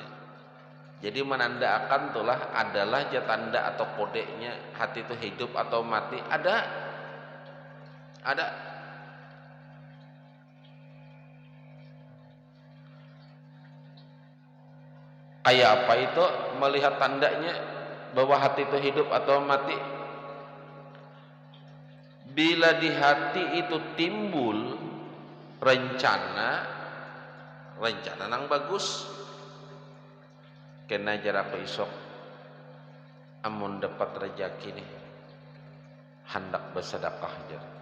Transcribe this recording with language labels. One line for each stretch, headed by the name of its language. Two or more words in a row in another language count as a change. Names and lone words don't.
Indonesian: Jadi menandakan itulah adalah tanda atau kodenya hati itu hidup atau mati. Ada kayak apa itu melihat tandanya bahwa hati itu hidup atau mati?
Banjar: Bila di hati itu timbul rencana nang bagus, kena jarak isok amun dapat rezeki nih hendak bersedekah aja.